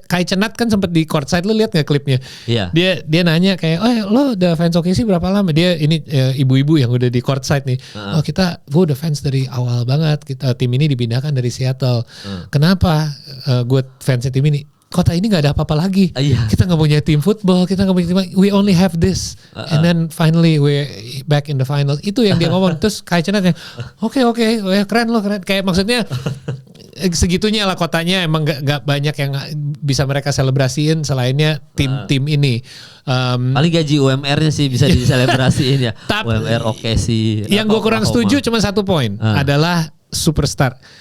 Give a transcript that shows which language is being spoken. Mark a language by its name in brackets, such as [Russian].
[Indonesian] Kai Cenat kan sempat di courtside, lu lihat nggak klipnya? Iya. Dia nanya kayak, lo udah fans OKC berapa lama? Dia ini ibu-ibu yang udah di courtside nih. Gue udah fans dari awal banget. Tim ini dipindahkan dari Seattle. Kenapa gue fansnya tim ini? Kota ini nggak ada apa-apa lagi. Kita nggak punya tim football, kita nggak punya tim. [English] We only have this, and then finally we back in the finals. [Indonesian] Itu yang dia ngomong. Terus Kai Cenat yang, oke, keren lo, keren. Kayak maksudnya segitunya lah kotanya. Emang nggak banyak yang bisa mereka selebrasiin selainnya tim ini. Paling gaji UMR-nya sih bisa diselebrasiin ya. UMR oke sih. Yang gue kurang setuju cuma satu poin adalah superstar.